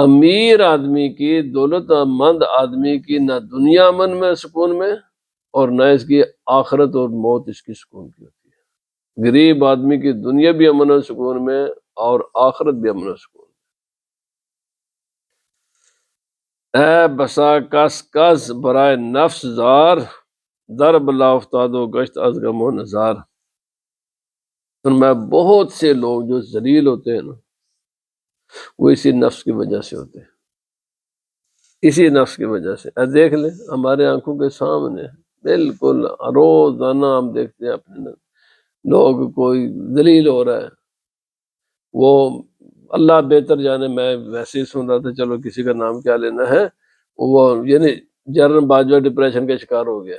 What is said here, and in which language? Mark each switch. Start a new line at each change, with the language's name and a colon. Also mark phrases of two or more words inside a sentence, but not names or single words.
Urdu: امیر آدمی کی، دولت مند آدمی کی نہ دنیا امن میں سکون میں، اور نہ اس کی آخرت اور موت اس کی سکون کی ہوتی ہے۔ غریب آدمی کی دنیا بھی امن و سکون میں اور آخرت بھی امن و سکون میں۔
Persian: اے بسا کس کس برائے نفس زار، در بلا افتاد و گشت از غم و نزار۔
Urdu: میں بہت سے لوگ جو ذلیل ہوتے ہیں نا، وہ اسی نفس کی وجہ سے ہوتے ہیں، اسی نفس کی وجہ سے۔ دیکھ لیں ہمارے آنکھوں کے سامنے بالکل روزانہ ہم دیکھتے ہیں اپنے لوگ، کوئی ذلیل ہو رہا ہے، وہ اللہ بہتر جانے، میں ویسے ہی سن رہا تھا، چلو کسی کا نام کیا لینا ہے، وہ یعنی جنرل باجوہ ڈپریشن کا شکار ہو گیا ہے۔